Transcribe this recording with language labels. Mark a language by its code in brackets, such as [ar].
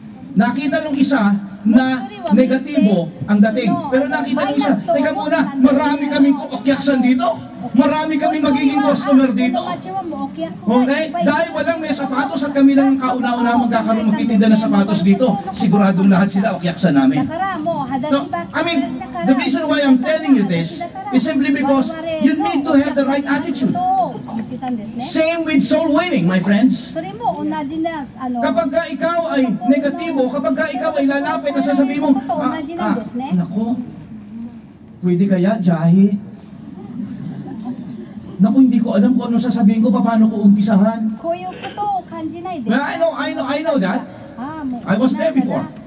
[tl] Nakita nung isa na negatibo ang dating. Pero nakita nung isa, teka muna, marami kaming kuokyaksan dito. Marami kaming magiging customer dito. Okay? Dahil walang may sapatos at kami lang ang kauna-una magkakaroon magtitinda ng sapatos dito. Siguradong lahat sila okyaksan namin. [en] No, I mean, the reason why I'm telling you this is simply because you need to have the right attitude. Same with soul winning, my friends. [tl] Kapag ka ikaw ay negatibo, kapag ka ikaw ay lalapit at sasabihin mo, nako, pwede kaya, Jahi? Naku, hindi ko alam kung ano sasabihin ko, paano ko umpisahan. [en] Well, I know that. I was there before.